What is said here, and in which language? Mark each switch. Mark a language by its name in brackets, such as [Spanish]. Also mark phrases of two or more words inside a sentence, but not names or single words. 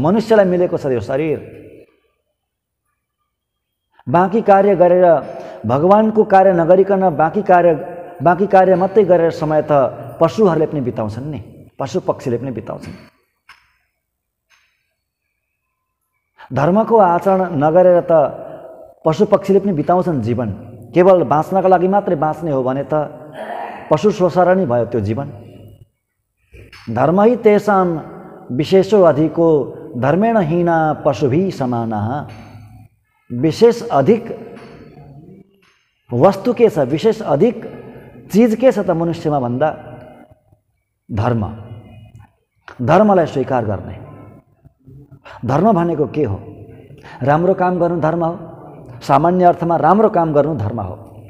[Nepali] मनुष्यलाई मिलेको छ यो शरीर। बाँकी कार्य गरेर, भगवानको कार्य नगरिकन बाँकी कार्य मात्रै गरेर समय त पशुहरूले पनि बिताउँछन् नि, पशु पक्षीले पनि बिताउँछन्। धर्मको आचरण नगरेर त पशु पक्षीले पनि बिताउँछन् जीवन। केवल बाँच्नका लागि मात्रै बाँच्ने हो भने त पशु शोषण नै भयो त्यो जीवन। [Sanskrit] धर्म हि तेषां विशेषो अधिको धर्मेण हीना पशुभिः समानाः। [Nepali] विशेष अधिक वस्तु के छ, विशेष अधिक चीज के छ त मनुष्यमा भन्दा धर्म। धर्मलाई स्वीकार गर्ने। धर्म भनेको के हो? राम्रो काम गर्नु धर्म हो। सामान्य अर्थमा राम्रो काम गर्नु धर्म हो।